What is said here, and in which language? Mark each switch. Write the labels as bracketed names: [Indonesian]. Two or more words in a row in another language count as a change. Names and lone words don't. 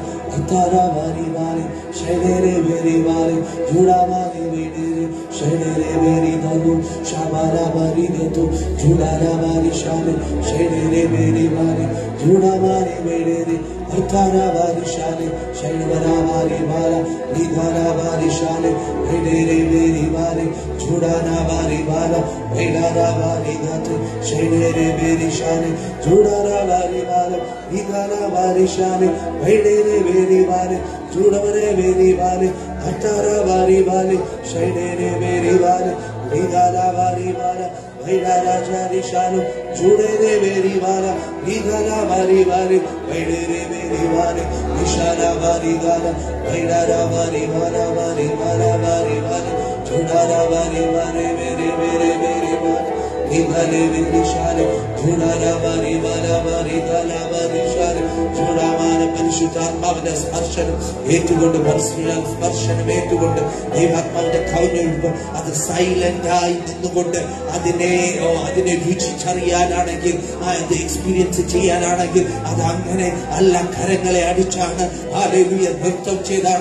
[Malayalam] Atara bari bari, shenere beri bari, juda bari beri, shenere beri dadu, shabara bari dadu, juda bari shane, shenere beri bari, juda bari beri, atara bari shane, shenere bari bala, nidara bari shane, shenere beri bari, juda bari bala, nidara bari dadu, shenere beri shane, juda bari bala, nidara bari shane, shenere beri bari, juda bari bari, atara bari bari, shenere beri bari, nidara bari bala, nidara bari shane, juda bari bala, nidara bari bari, nidara beri bari, nishara bari bala, nidara bari bala, bari bala bari bari, juda bari bari, beri beri beri bari, nidara beri shane, juda bari bala, bari bala bari shane, juda bari പരിശുദ്ധാത്മാവിന്റെ സ്പർശനം ഏറ്റുകൊണ്ട് മനസ്സിലുള്ള സ്പർശനം ഏറ്റുകൊണ്ട് ദൈവാത്മാവിന്റെ കവിഞ്ഞൊഴുപ്പ് അത് സൈലന്റ് ആയി നിന്നുകൊണ്ട് അതിനെ രുചിച്ചറിയാനാണെങ്കിൽ അത് എക്സ്പീരിയൻസ് ചെയ്യാനാണെങ്കിൽ അത് അങ്ങനെ അല്ല, കരങ്ങളെ അടിച്ചാണ് ഹല്ലേലൂയ നൃത്തം ചെയ്താണ്.